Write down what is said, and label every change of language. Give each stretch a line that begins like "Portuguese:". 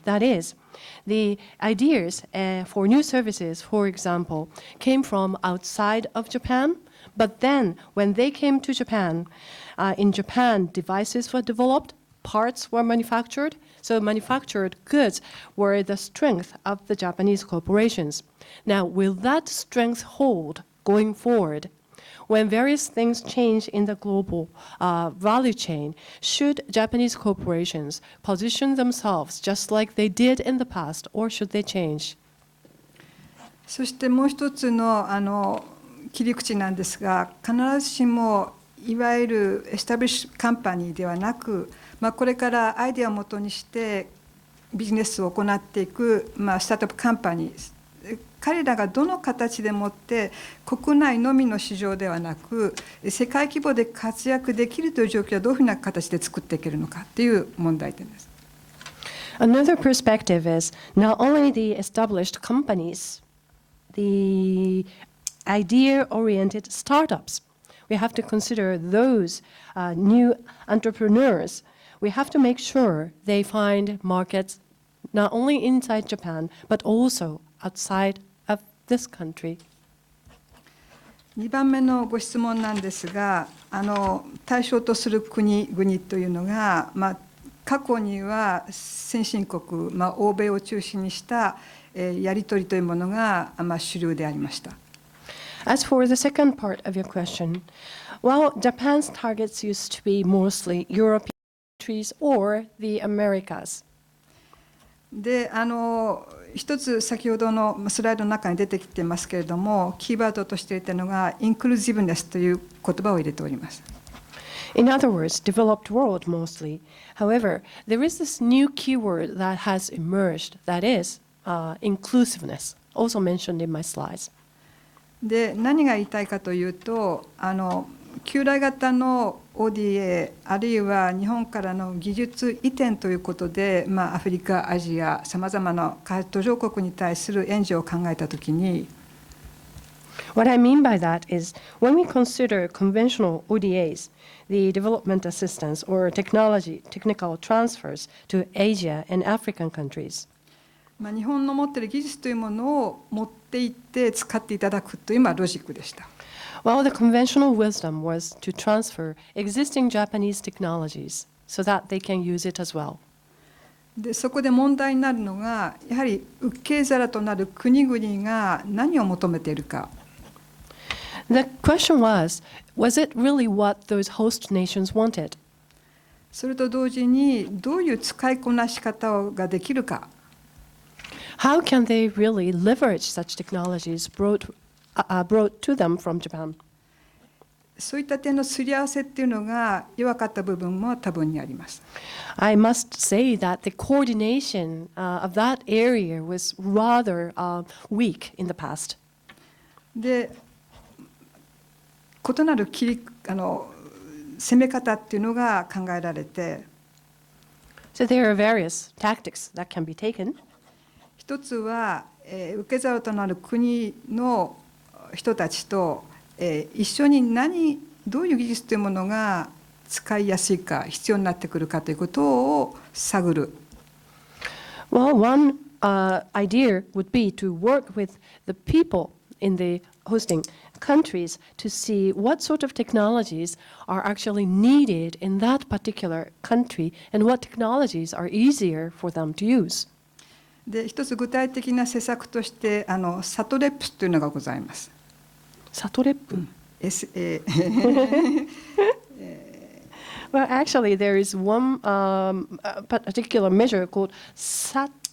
English: That is, the ideas for new services, for example, came from outside of Japan, but then when they came to Japan, in Japan, devices were developed, parts were manufactured, so manufactured goods were the strength of the Japanese corporations. Now, will that strength hold going forward? When various things change in the global value chain, should Japanese corporations position themselves just like they did in the past, or should they change?
Japanese: そしてもう一つの切り口なんですが、必ずしもいわゆるエスタブリッシュカンパニーではなく、これからアイデアをもとにしてビジネスを行っていく、スタートアップカンパニー、彼らがどの形でもって国内のみの市場ではなく世界規模で活躍できるという状況はどういうふうな形で作っていけるのかという問題点です。
English: Another perspective is not only the established companies, the idea-oriented startups. We have to consider those new entrepreneurs. We have to make sure they find markets not only inside Japan, but also outside of this country.
Japanese: 2番目のご質問なんですが、対象とする国々というのが、過去には先進国、欧米を中心にしたやり取りというものが主流でありました。
English: As for the second part of your question, well, Japan's targets used to be mostly European countries or the Americas.
Japanese: で一つ先ほどのスライドの中に出てきてますけれども、キーワードとしていたのがインクルーシブネスという言葉を入れております。
English: In other words, developed world mostly. However, there is this new keyword that has emerged, that is inclusiveness, also mentioned in my slides.
Japanese: で何が言いたいかというと、旧来型の ODA あるいは日本からの技術移転ということで、アフリカ、アジアさまざまな開発途上国に対する援助を考えたときに、
English: What I mean by that is when we consider conventional ODAs, the development assistance or technical transfers to Asia and African countries,
Japanese: 日本の持っている技術というものを持っていって使っていただくというロジックでした。
English: well, the conventional wisdom was to transfer existing Japanese technologies so that they can use it as well.
Japanese: でそこで問題になるのが、やはり受け皿となる国々が何を求めているか。
English: The question was it really what those host nations wanted?
Japanese: それと同時にどういう使いこなし方ができるか。
English: How can they really leverage such technologies brought to them from Japan?
Japanese: そういった点のすり合わせっていうのが弱かった部分も多分にあります。
English: I must say that the coordination of that area was rather weak in the past.
Japanese: で、異なる攻め方っていうのが考えられて、
English: So there are various tactics that can be taken.
Japanese: 一つは、受け皿となる国の人たちと、一緒にどういう技術というものが使いやすいか必要になってくるかということを探る。
English: Well, one idea would be to work with the people in the hosting countries to see what sort of technologies are actually needed in that particular country and what technologies are easier for them to use.
Japanese: で、一つ具体的な施策としてサトレップというのがございます。サトレップ？
English: Well, actually, there is one particular measure called SATREP.